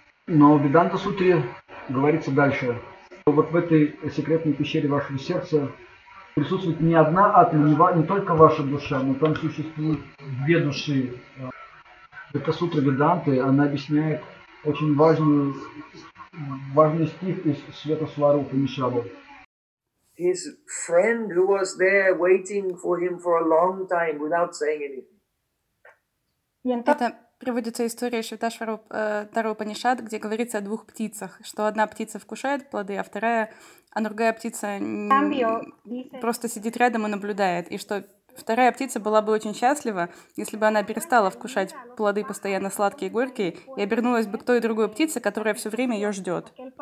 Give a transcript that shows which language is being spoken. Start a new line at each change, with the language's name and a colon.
Russian: Но в Веданта Сутре говорится дальше. Вот в этой секретной пещере вашего сердца присутствует не одна атма, не только ваша душа, но там существуют две души. Эта сутра Веданты, она объясняет очень важный стих из Света Сварупы Нишады.
English: His friend who was there waiting for him for a long time without saying anything.
Russian: Это приводится история Света Сварупы Нишад, где говорится о двух птицах, что одна птица вкушает плоды, а вторая... А другая птица просто сидит рядом и наблюдает. И что вторая птица была бы очень счастлива, если бы она перестала вкушать плоды постоянно сладкие и горькие, и обернулась бы к той другой птице, которая все время ее ждет.